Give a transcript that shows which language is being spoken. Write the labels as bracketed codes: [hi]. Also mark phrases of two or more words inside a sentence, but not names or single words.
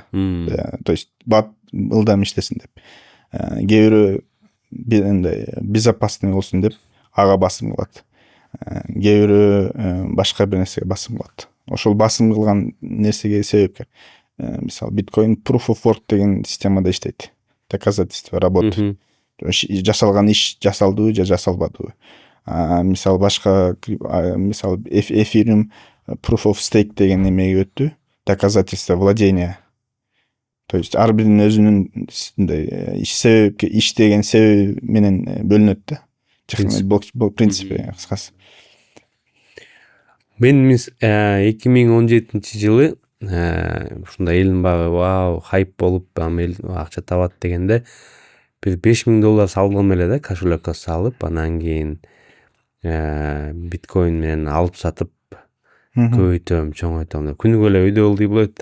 [ru] То есть [ky] бат ылдам иштесин деп. Кээ бирөө безопасный болсун деп ага басым кылат. Кээ бирөө башка бир нерсеге басым кылат. Ошол басым кылган нерсеге себепкер. Мисалы биткоин [en] proof of work [ky] деген системада иштейт. [ru] Доказательство работы. [ky] Жасалган иш жасалдыбы же жасалбадыбы. Мисалы башка мисалы эфириум [en] proof of stake [ky] деген эмеге өттү. [ru] Доказательство владения. То есть [ky] ар биринин өзүнүн себепке иштеген себеби менен бөлүнөт да. Бул принципи кыскасы. Мен 2017-жылы ушундай элдин баары [en] wow hype [ky] болуп акча табат дегенде бир $5000 салдым эле да, кошелекке салып, анан кийин биткоин менен алып сатып көбөйтөм, чоңойтом деп күнүгө эле өйдө болду болот.